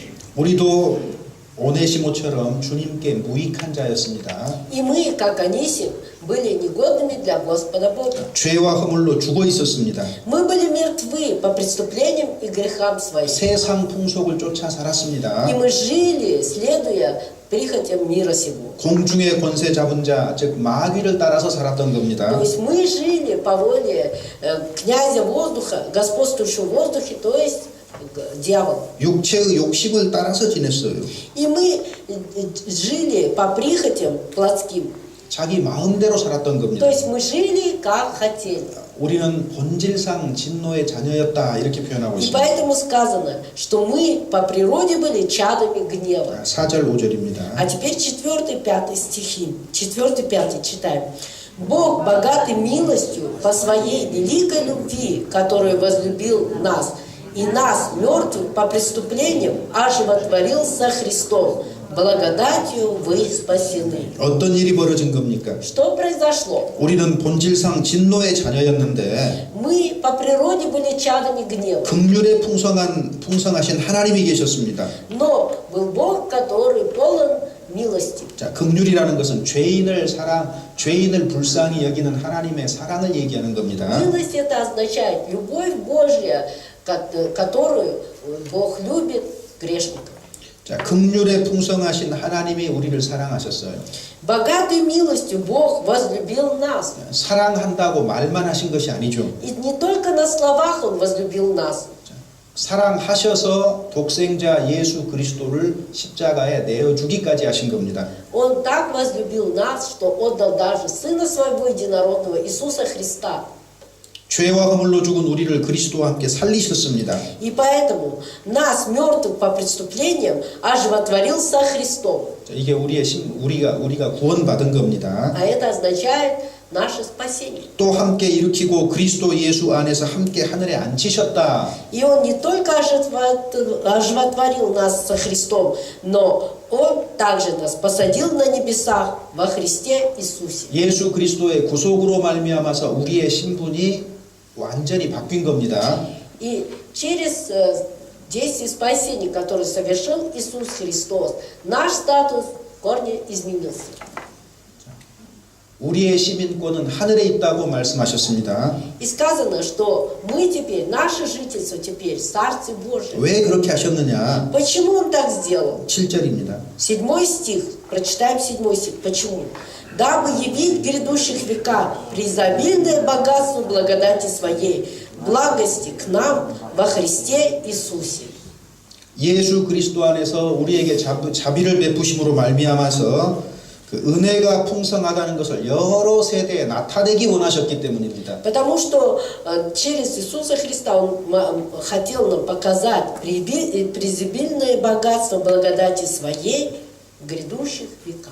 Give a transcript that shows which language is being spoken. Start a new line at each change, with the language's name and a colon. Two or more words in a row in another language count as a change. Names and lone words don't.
Korean: 우리도 오네시모처럼 주님께 무익한 자였습니다.
Russian: И мы, как Анисим, были негодными для Господа Бога.
Korean: 죄와 허물로 죽어 있었습니다.
Russian: Мы были мертвы по преступлениям и грехам своим.
Korean: 세상 풍속을 쫓아 살았습니다.
Russian: И мы жили, следуя прихотям мира сего.
Korean: 공중의 권세 잡은 자, 즉 마귀를 따라서 살았던
Russian: То
Korean: 겁니다.
Russian: есть мы жили по воле князя воздуха, господствующего в воздухе, то есть дьявол.
Korean: 육체의 욕심을 따라서 지냈어요.
Russian: И мы жили по прихотям плотским.
Korean: 자기 마음대로 살았던
Russian: То
Korean: 겁니다.
Russian: есть мы жили, как хотели.
Korean: 우리는 본질상 진노의 자녀였다 이렇게 표현하고
Russian: И
Korean: 있습니다.
Russian: поэтому сказано, что мы по природе были чадами гнева.
Korean: 4절 5절입니다.
Russian: А теперь 4-5 стихи. 4-5 читаем. «Бог, богатый милостью по своей великой любви, которую возлюбил нас, и нас, мертвых по преступлениям, оживотворил со Христом. Благодатью вы спасены».
Korean: 어떤 일이 벌어진 겁니까?
Russian: Что произошло?
Korean: 우리는 본질상 진노의 자녀였는데
Russian: Мы по природе были чадами гнева.
Korean: 긍휼에 풍성하신 하나님이 계셨습니다.
Russian: Но был Бог, который полон милости.
Korean: 자, 긍휼이라는 것은 죄인을 불쌍히 여기는 하나님의 사랑을 얘기하는 겁니다.
Russian: Милость это означает любовь Божья, которую Бог любит грешников.
Korean: 자, 긍휼에 풍성하신 하나님이 우리를 사랑하셨어요.
Russian: Богатой милостью Бог возлюбил нас.
Korean: 사랑한다고 말만 하신 것이 아니죠.
Russian: И не только на словах Он возлюбил нас.
Korean: 사랑하셔서 독생자 예수 그리스도를 십자가에 내어주기까지 하신 겁니다.
Russian: Он так возлюбил нас, что отдал даже Сына Своего Единородного, Иисуса Христа.
Korean: 죄와 허물로 죽은 우리를 그리스도와 함께 살리셨습니다.
Russian: И поэтому нас, мертвых по преступлениям, оживотворил со Христом.
Korean: 자, 이게 우리가 구원받은 겁니다.
Russian: А это означает наше спасение.
Korean: 또 함께 일으키고 그리스도 예수 안에서 함께 하늘에 앉히셨다.
Russian: И Он не только оживотворил нас со Христом, но Он также нас посадил на небесах во Христе Иисусе.
Korean: 예수 그리스도의 구속으로 말미암아서 우리의 신분이 완전히 바뀐 겁니다.
Russian: И через действие спасения, которое совершил Иисус Христос, наш статус в корне изменился.
Korean: 우리의 시민권은 하늘에 있다고 말씀하셨습니다.
Russian: И сказано, что мы теперь, наше жительство теперь в Царстве Божьем.
Korean: 왜 그렇게 하셨느냐?
Russian: Почему он так сделал?
Korean: 7절입니다.
Russian: 7 стих, прочитаем 7 стих. Почему? «Дабы явить в грядущих веках преизобильное богатство благодати Своей, благости к нам во Христе Иисусе».
Korean: 예수 그리스도 안에서 우리에게 자비를 베푸심으로 말미암아서 그 은혜가 풍성하다는 것을 여러 세대에 나타내기 원하셨기 때문입니다.
Russian: Потому что через Иисуса Христа Он хотел нам показать преизобильное богатство благодати Своей в грядущих веках.